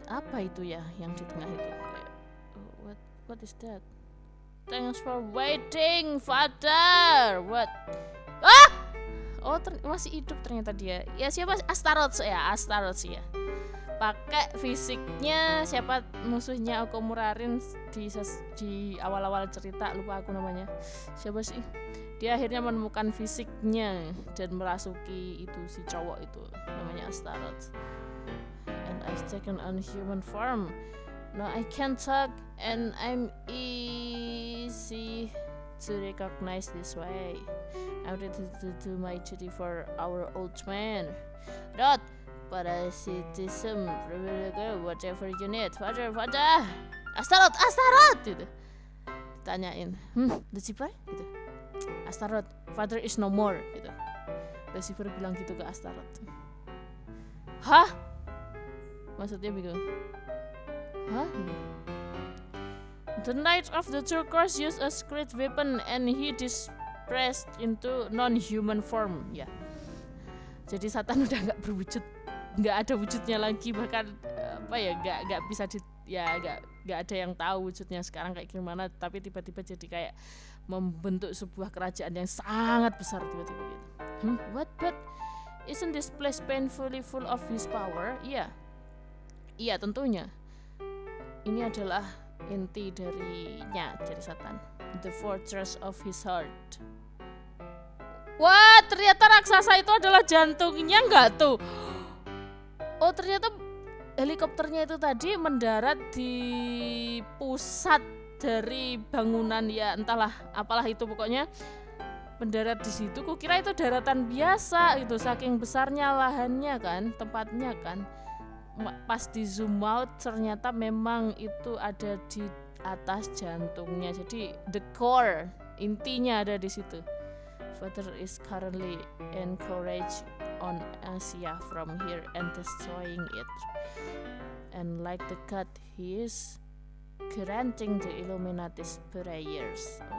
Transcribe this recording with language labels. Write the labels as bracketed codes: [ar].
[id] Apa itu ya yang di tengah itu? [en] What is that? Thanks for waiting, Father. What? [id] Masih hidup ternyata dia. Ya siapa? Astaroth ya. Pakai fisiknya siapa musuhnya Okumura-ren di awal-awal cerita, lupa aku namanya. Siapa sih? Dia akhirnya menemukan fisiknya dan merasuki itu si cowok itu, namanya Astaroth. [en] And I've taken on human form. Now I can talk and I'm easy to recognize this way. I'm ready to do my duty for our old man. Not parasitism, whatever you need. [id] Father. Astaroth gitu. Tanyain. Lucifer gitu. Astaroth, [en] father is no more [id] gitu. Lucifer bilang gitu ke Astaroth. Hah? Maksudnya bingung. Hah? [en] The Knight of the Turquoise used a great weapon and he dispersed into non-human form. [id] Ya. Jadi Satan udah nggak berwujud, nggak ada wujudnya lagi, bahkan nggak bisa nggak ada yang tahu wujudnya sekarang kayak gimana. Tapi tiba-tiba jadi kayak membentuk sebuah kerajaan yang sangat besar tiba-tiba gitu. [en] What? But isn't this place painfully full of his power? [id] Iya tentunya. Ini adalah inti dari Satan. [en] The fortress of his heart. [id] Wah, ternyata raksasa itu adalah jantungnya nggak tuh? Oh, ternyata helikopternya itu tadi mendarat di pusat dari bangunan, ya entahlah apalah itu, pokoknya mendarat di situ. Kukira itu daratan biasa gitu, saking besarnya lahannya kan, tempatnya kan. Pas di zoom out ternyata memang itu ada di atas jantungnya. Jadi [en] the core, [id] intinya ada di situ. [en] Father is currently encouraged on Asia from here and destroying it. And like the god, he is granting the Illuminati's prayers.